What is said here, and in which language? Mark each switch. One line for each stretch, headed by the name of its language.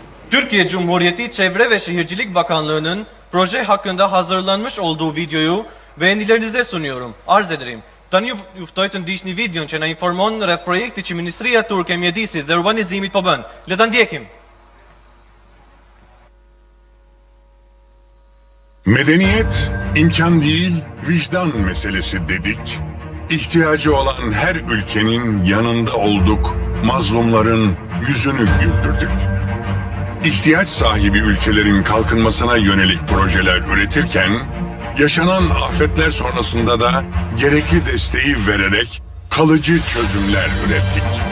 Turkish: Türkiye Cumhuriyeti Çevre ve Şehircilik Bakanlığı'nın proje hakkında hazırlanmış olduğu videoyu beğenilerinize sunuyorum. Arz ederim.
Albanian: Tani ju ftoj të ndiqni videon që na informon rreth projektit që Ministria Turke e Mjedisit dhe Urbanizimit po bën. Le ta ndjekim.
Turkish: Medeniyet imkan değil, vicdan meselesi dedik. İhtiyacı olan her ülkenin yanında olduk, mazlumların yüzünü güldürdük. İhtiyaç sahibi ülkelerin kalkınmasına yönelik projeler üretirken, yaşanan afetler sonrasında da gerekli desteği vererek kalıcı çözümler ürettik.